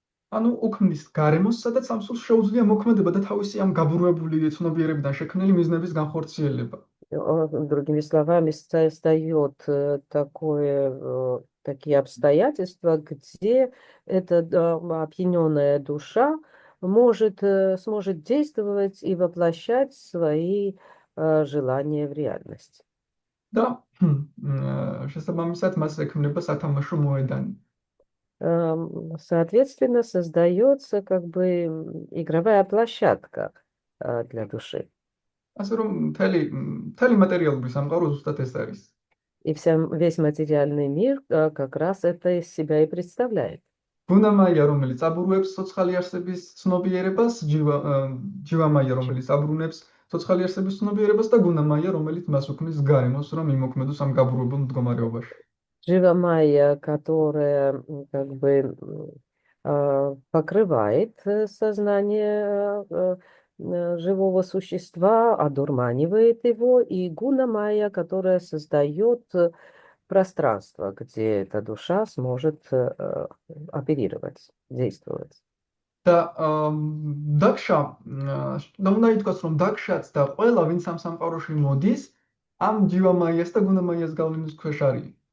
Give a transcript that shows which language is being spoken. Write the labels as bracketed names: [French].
[Georgian] ანუ უქმნის გარემოს, სადაც ამ სულს შეუძლია მოქმედება და თავისი ამ გაბურებული ცნობიერებიდან შექმნილი მიზნების განხორციელება. [Russian] Другими словами, создает такие обстоятельства, где эта опьяненная душа сможет действовать и воплощать свои желания в реальность. [Georgian] და შესაბამისად მას ექმნება სათამაშო მოედანი. [Russian] Соответственно, создается как бы игровая площадка для души. [Georgian] ასე რომ მთელი მატერიალური სამყარო ზუსტად ეს არის. [Russian] И весь материальный мир как раз это из себя и представляет. [Georgian] გუნა მაია, რომელიც აბურუებს ცოცხალი არსების ცნობიერებას, ჯივა მაია, რომელიც აბრუნებს ცოცხალი არსების ცნობიერებას და გუნა მაია, რომელიც მას უქმნის გარემოს, რომ იმოქმედოს ამ გაბურებულ მდგომარეობაში. [Russian] Жива майя, которая как бы покрывает сознание живого существа, одурманивает его, и гуна майя, которая создает пространство, где эта душа сможет оперировать, действовать. [Georgian] და დაქშა და უნდა ითქვას, რომ დაქშაც და ყველა, ვინც ამ სამყაროში მოდის, ამ ჯივა მაიას და гуна მაიას გავლენის ქვეშ არის.